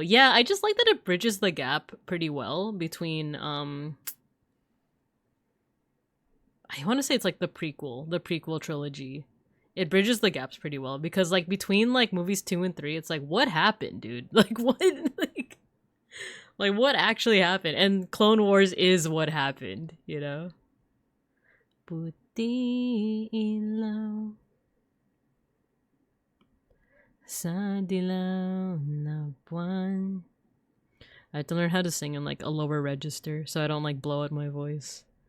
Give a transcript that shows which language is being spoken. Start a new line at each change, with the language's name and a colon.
English: Yeah, I just like that it bridges the gap pretty well between I want to say it's like the prequel trilogy. It bridges the gaps pretty well because like between like movies 2 and 3, it's like what happened, dude? Like what like what actually happened? And Clone Wars is what happened, you know?
Filipino: Puti ilaw sa dilaw na buwan.
English: I have to learn how to sing in like a lower register so I don't like blow out my voice.